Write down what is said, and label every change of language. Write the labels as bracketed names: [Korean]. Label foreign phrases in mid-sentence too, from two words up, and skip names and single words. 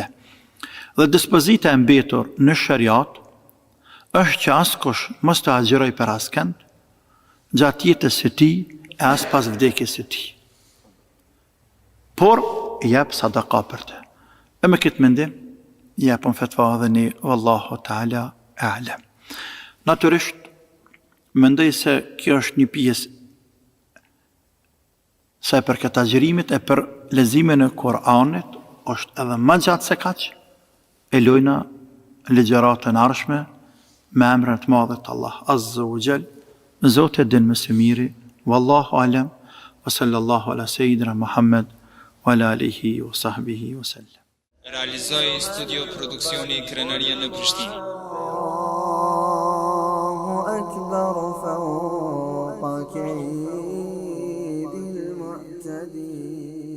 [Albanian] Dhe dispozita e mbetur në shariat është që askush mos të agjëroj për askënd, gjatë jetës së tij e as pas vdekjes së tij. Por jep sadaka për të. E me këtë mendim, japën fatva dhe një, [Arabic] والله تعالى أعلم. [Albanian] Natyrisht, mendoj se kjo është një pjesë sa për këtë agjërimit e për lezimin e Kur'anit, është edhe më gjatë se kaq, e lojna ligjëratën arshme me emrin të madh të Allah [Arabic] عز وجل, [Albanian] Zoti din më së miri, [Arabic] والله أعلم، وصلى الله على سيدنا محمد وعلى آله وصحبه وسلم. [Albanian] Realizoi studio produksioni Krenaria në Prishtinë. [Arabic] أكبر فوق كيد المعتدين